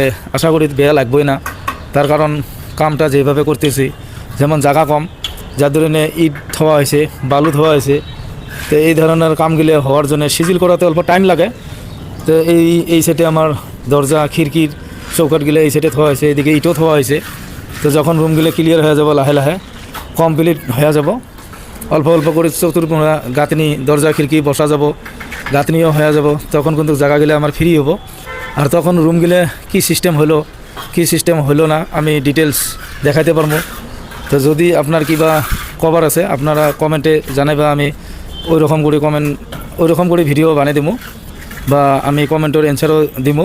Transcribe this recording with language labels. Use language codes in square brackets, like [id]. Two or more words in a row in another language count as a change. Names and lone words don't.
[bn] আশা করি বেয়া লাগবেই না, তার কারণ কামটা যেভাবে করতেছি, যেমন জায়গা কম, যার ধরনে ইট ধোয়া হয়েছে, বালু ধোয়া হয়েছে। তো এই ধরনের কামগুলো হওয়ার জন্য সিজিল করাতে অল্প টাইম লাগে। তো এই সেটে আমার দরজা খিড়কির চৌকাটগুলো এই সেটে ধোয়া হয়েছে, এদিকে ইটও ধোয়া হয়েছে। তো যখন রুমগুলো ক্লিয়ার হয়ে যাব, লাহে লাহে কমপ্লিট হয়ে যাব, অল্প অল্প করে চতুর্থ গাঁথনি দরজা খিড়কি বসা যাব, গাঁথনিও হয়ে যাব, তখন কিন্তু জায়গাগুলো আমার ফ্রি হবো। আর তখন রুমগুলো কি সিস্টেম হলো না আমি ডিটেলস দেখাইতে পারবো। তো যদি আপনার কিবা কভার আছে আপনারা কমেন্টে জানাইবা, আমি ওই রকম করে ভিডিও বানিয়ে দিব, বা আমি কমেন্টের অ্যান্সারও দিব।